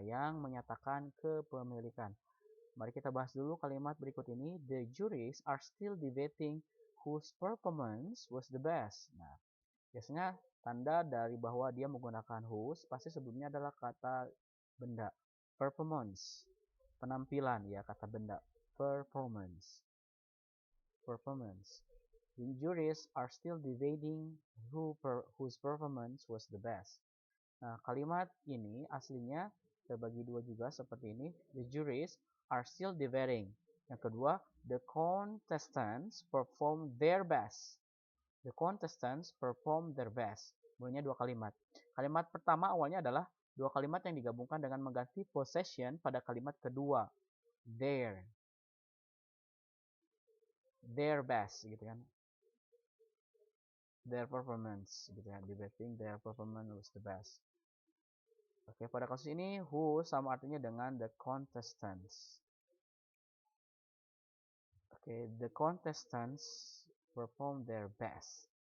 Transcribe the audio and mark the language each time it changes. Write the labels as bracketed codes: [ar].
[id] yang menyatakan kepemilikan. Mari kita bahas dulu kalimat berikut ini. [en] The juries are still debating whose performance was the best. [id] Nah, biasanya tanda dari bahwa dia menggunakan whose pasti sebelumnya adalah kata benda. Performance, penampilan ya, kata benda. Performance. Performance. [en] The juries are still debating whose performance was the best. [id] Nah, kalimat ini aslinya terbagi dua juga seperti ini. [en] The juries are still debating. [id] Yang kedua, [en] the contestants perform their best. The contestants perform their best. [id] Mulainya dua kalimat. Kalimat pertama awalnya adalah dua kalimat yang digabungkan dengan mengganti possession pada kalimat kedua. [en] Their best [id] gitu kan. [en] Their performance [id] gitu kan. [en] Debating their performance was the best. [id] Oke, pada kasus ini who sama artinya dengan the contestants. Oke, [en] the contestants perform their best.